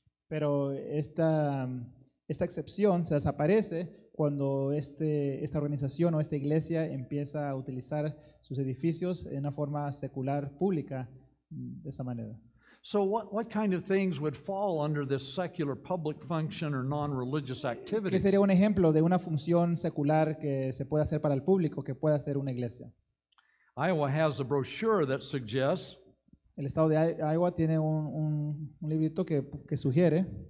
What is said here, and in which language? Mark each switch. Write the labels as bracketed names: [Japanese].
[Spanish] Pero esta excepción se desaparece cuando esta organización o esta iglesia empieza a utilizar sus edificios en una forma secular pública de esa manera. [English] So what kind of things would fall under this secular public function or non-religious [Spanish] ¿Qué [English] activity? [Spanish] sería un ejemplo de una función secular que se puede hacer para el público, que puede hacer una iglesia? [English] Iowa has a brochure that suggests [Spanish] El estado de Iowa tiene un librito que sugiere